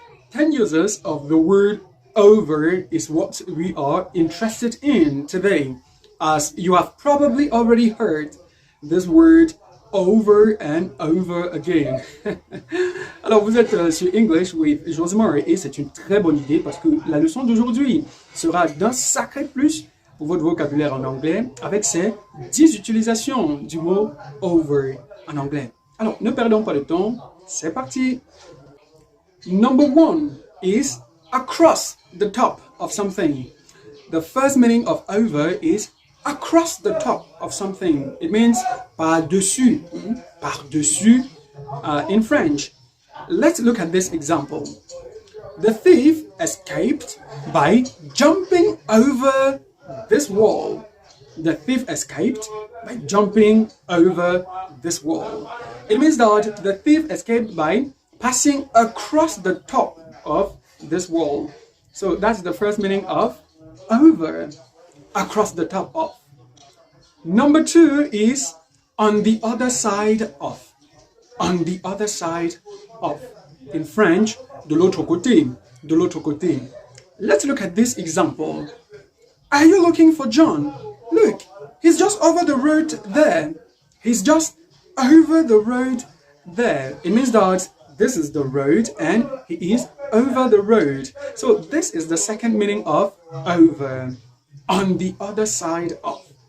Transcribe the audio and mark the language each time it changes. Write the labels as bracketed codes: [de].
[en] 10 uses of the word over is what we are interested in today. As you have probably already heard this word over and over again. [fr] Alors vous êtes sur English with Josimar et c'est une très bonne idée parce que la leçon d'aujourd'hui sera d'un sacré plus pour votre vocabulaire en anglais avec ces 10 utilisations du mot over en anglais. Alors ne perdons pas de temps, c'est parti. [en] Number 1 is across the top of something. The first meaning of over is across the top of something. It means [fr] par-dessus, par-dessus [en] in French. Let's look at this example. The thief escaped by jumping over this wall. The thief escaped by jumping over this wall. It means that the thief escaped by passing across the top of this wall. So that's the first meaning of over, across the top of. Number 2 is on the other side of. On the other side of. In French, [fr] de l'autre côté, de l'autre côté. [en] Let's look at this example. Are you looking for John? Look, he's just over the road there. He's just over the road there. It means that this is the road and he is over the road. So this is the second meaning of over. On the other side of.